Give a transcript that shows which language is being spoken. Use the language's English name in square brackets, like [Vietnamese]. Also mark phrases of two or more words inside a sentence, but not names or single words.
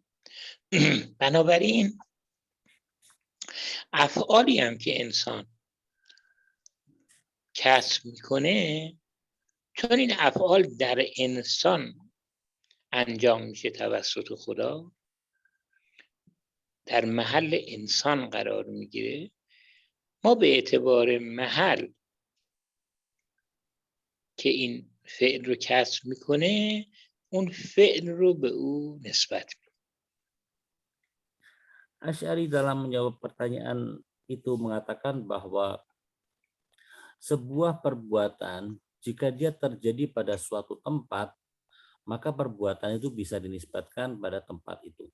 [Persian] بنابراین افعالی هم که انسان کسب میکنه، چون این افعال در انسان انجام میشه توسط خدا، در محل انسان قرار میگیره، ما به اعتبار محل که این فعل رو کسب میکنه، اون فعل رو به او نسبت میدیم. [Indonesian] Asy'ari dalam menjawab pertanyaan itu mengatakan bahwa sebuah perbuatan jika dia terjadi pada suatu tempat, maka perbuatan itu bisa dinisbatkan pada tempat itu.